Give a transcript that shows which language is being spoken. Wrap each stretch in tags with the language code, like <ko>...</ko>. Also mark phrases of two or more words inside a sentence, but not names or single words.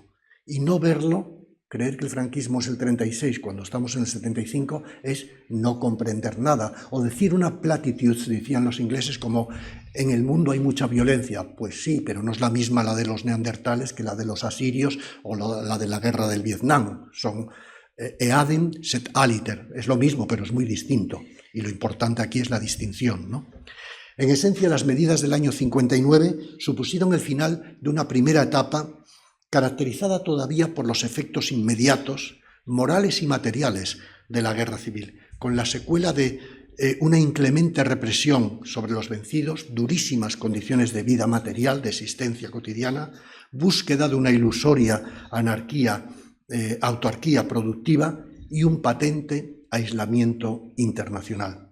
<es>Y no verlo, creer que el franquismo es el 36 cuando estamos en el 75, es no comprender nada. O decir una platitud, decían los ingleses, como en el mundo hay mucha violencia. Pues sí, pero no es la misma la de los neandertales que la de los asirios o la de la guerra del Vietnam.</es> <la>Son eadem set aliter,</la> <es>es lo mismo, pero es muy distinto. Y lo importante aquí es la distinción, ¿no? En esencia, las medidas del año 59 supusieron el final de una primera etapa caracterizada todavía por los efectos inmediatos, morales y materiales de la guerra civil, con la secuela de una inclemente represión sobre los vencidos, durísimas condiciones de vida material, de existencia cotidiana, búsqueda de una ilusoria autarquía productiva y un patente aislamiento internacional.</es>